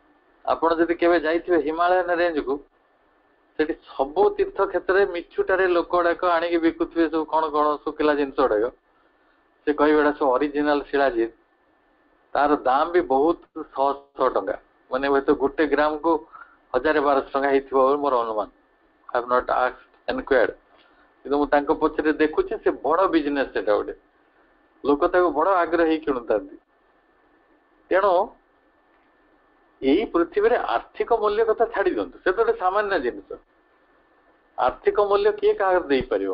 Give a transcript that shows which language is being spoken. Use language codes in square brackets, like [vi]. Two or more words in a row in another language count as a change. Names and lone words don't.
[or] ଆପଣ ଯଦି କେବେ ଯାଇଥିବେ ହିମାଳୟନ ରେଞ୍ଜକୁ, ସେଠି ସବୁ ତୀର୍ଥ କ୍ଷେତ୍ରରେ ମିଛୁଟାରେ ଲୋକ ଗୁଡାକ ଆଣିକି ବିକୁଥିବେ ସବୁ କଣ କଣ ଶୁଖିଲା ଜିନିଷ ଗୁଡାକ। ସେ କହିବେ ଏଟା ସବୁ ଅରିଜିନାଲ ଶିଳାଜିତ, ତାର ଦାମ ବି ବହୁତ 100 ଟଙ୍କା, ମାନେ ହୁଏତ ଗୋଟେ ଗ୍ରାମ କୁ 1000-1200 ଟଙ୍କା ହେଇଥିବ ବୋଲି ମୋର ଅନୁମାନ। [en] I have not asked enquired, [or] କିନ୍ତୁ ମୁଁ ତାଙ୍କ ପଛରେ ଦେଖୁଛି ସେ ବଡ ବିଜନେସ, ସେଟା ଗୋଟେ ଲୋକ ତାକୁ ବଡ ଆଗ୍ରହ ହେଇ କିଣୁଥାନ୍ତି। ତେଣୁ ଏଇ ପୃଥିବୀରେ ଆର୍ଥିକ ମୂଲ୍ୟ କଥା ଛାଡି ଦିଅନ୍ତୁ, ସେ ତ ଗୋଟେ ସାମାନ୍ୟ ଜିନିଷ। ଆର୍ଥିକ ମୂଲ୍ୟ କିଏ କାହାକୁ ଦେଇପାରିବ?